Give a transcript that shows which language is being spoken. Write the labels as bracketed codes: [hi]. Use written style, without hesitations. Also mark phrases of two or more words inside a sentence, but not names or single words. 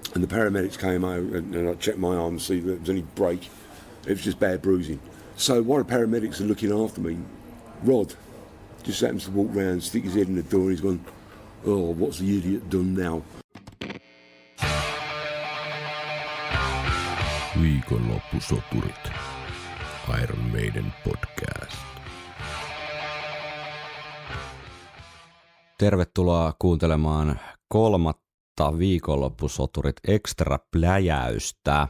[en] And the paramedics came over and I checked my arm to see if there was any break. It was just bad bruising. So one of the paramedics are looking after me, Rod, just happens to walk round, stick his head in the door and he's gone, "Oh, what's the idiot done now?" [fi] Viikonloppusoturit. Iron Maiden podcast. Tervetuloa kuuntelemaan kolmatta Viikonloppusoturit-extra pläjäystä.